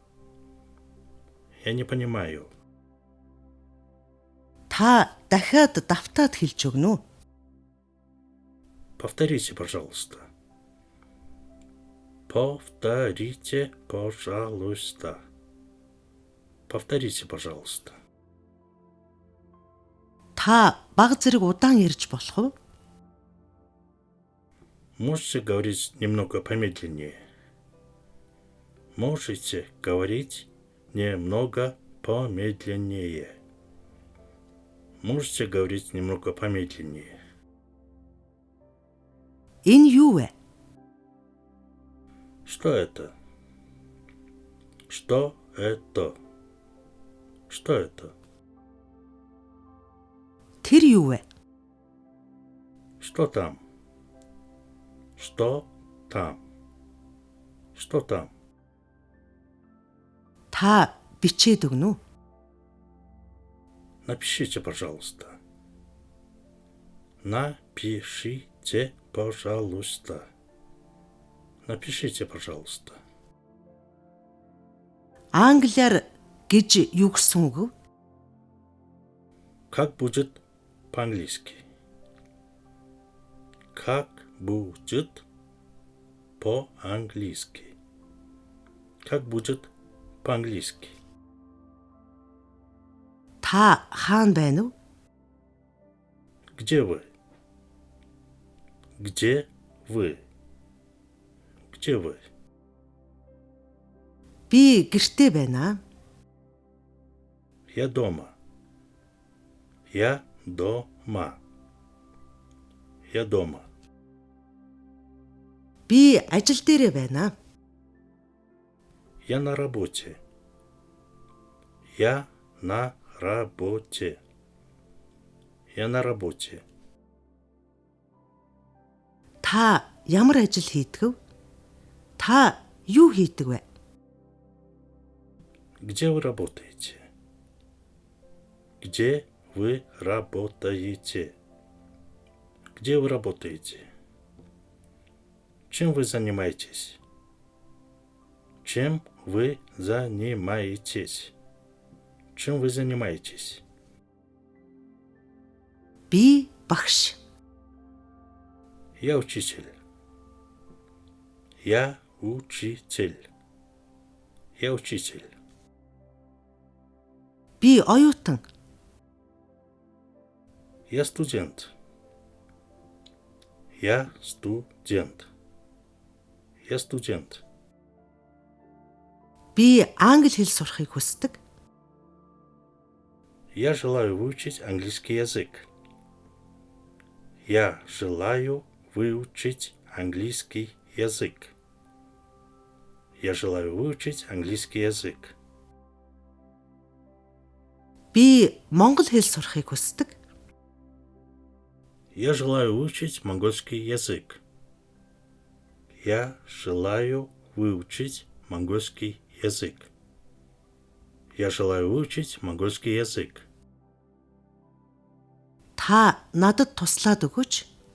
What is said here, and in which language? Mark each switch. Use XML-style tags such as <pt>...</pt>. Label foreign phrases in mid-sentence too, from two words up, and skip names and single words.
<ru>Я не понимаю.</ru> <mn>Та дахиад давтаад хэлж өгнө үү?</mn> <ru>Повторите, пожалуйста. Повторите, пожалуйста. Повторите, пожалуйста.</ru> <mn>Та бага зэрэг удаан ярьж болох уу?</mn> <ru>Можете говорить немного помедленнее? Можете говорить немного помедленнее? Можете говорить немного помедленнее?</ru> <mn>Энэ юу вэ?</mn> <ru>Что это? Что это? Что это?</ru> <mn>Тэр юу вэ?</mn> <ru>Что там? Что там? Что там?</ru> <mn>Та бичээд өгнө үү?</mn> <ru>Напишите, пожалуйста. Напишите, пожалуйста. Напишите, пожалуйста.</ru> <mn>Англиар гэж юу гэсэн үг вэ?</mn> <ru>Как будет по-английски? Как будет по-английски? Как будет по-английски?</ru> <mn>Та хаана байна уу?</mn> <ru>Где вы? Где вы? Где вы?</ru> <mn>Би гэртээ байна.</mn> <ru>Я дома. Я дома. Я дома.</ru> <mn>Би ажил дээрээ байна.</mn> <ru>Я на работе. Я на работе. Я на работе.</ru> <mn>Та ямар ажил хийдэг вэ? Та юу хийдэг вэ?</mn> <ru>Где вы работаете? Где вы работаете? Где вы работаете? Чем вы занимаетесь? Чем вы занимаетесь? Чем вы занимаетесь?</ru> <mn>Би багш.</mn> <ru>Я учитель. Я учитель. Я учитель.</ru> <mn>Би оюутан.</mn> <ru>Я студент. Я студент. Я студент.</ru> <mn>Би англи хэл сурахыг хүсдэг.</mn> <ru>Я желаю выучить английский язык. Я желаю выучить английский язык. Я желаю выучить английский язык.</ru> <mn>Би монгол хэл сурахыг хүсдэг.</mn> <ru>Я желаю выучить монгольский язык. Я желаю выучить монгольский язык. Я желаю выучить монгольский язык.</ru> <mn>Та надад туслаад өгөөч.</mn>